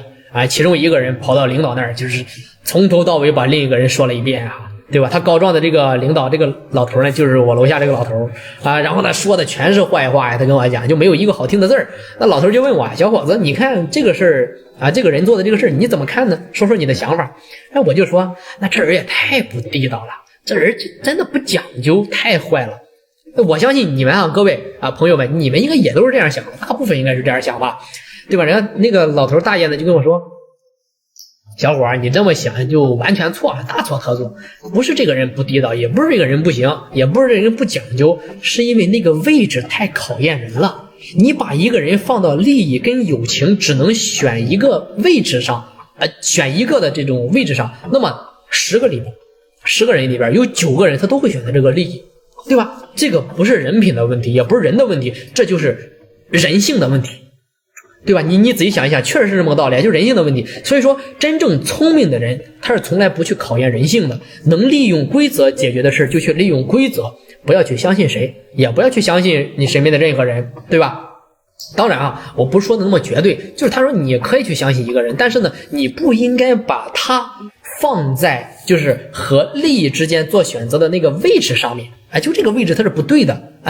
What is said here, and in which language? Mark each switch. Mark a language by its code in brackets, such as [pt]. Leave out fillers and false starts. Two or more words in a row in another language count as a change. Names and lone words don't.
[zh] 其中1個人跑到領導那兒，就是從頭到尾把另一個人說了一遍啊，對吧？他告狀的這個領導，這個老頭呢，就是我樓下這個老頭啊，然後他說的全是壞話呀，他跟我講，就沒有一個好聽的字兒。那老頭就問我，小伙子，你看這個事兒啊，這個人做的這個事兒，你怎麼看呢？說說你的想法。哎，我就說，那這人也太不地道了，這人真的不講究，太壞了。我相信你們啊，各位啊，朋友們，你們应該也都是這樣想的，大部分应該是這樣想吧，对吧？人家那個老頭大爺呢就跟我說， 小伙兒，你這麼想就完全錯了，大錯特錯。不是這個人不地道，也不是這個人不行，也不是這個人不講究，是因为那個位置太考驗人了。你把一個人放到利益跟友情只能選一個位置上，選一個的這種位置上，那麼10個人裡邊有9個人他都會選擇這個利益，對吧？這個不是人品的問題，也不是人的問題，這就是人性的問題，對吧？你仔細想一想，確實是這麼個道理，就是人性的問題。所以說，真正聰明的人，他是從來不去考驗人性的，能利用規則解決的事就去利用規則，不要去相信誰，也不要去相信你身邊的任何人，對吧？當然啊，我不是說的那麼絕对，就是他說你可以去相信一個人，但是呢，你不應該把他放在就是和利益之間做選擇的那個位置上面，就這個位置它是不對的啊。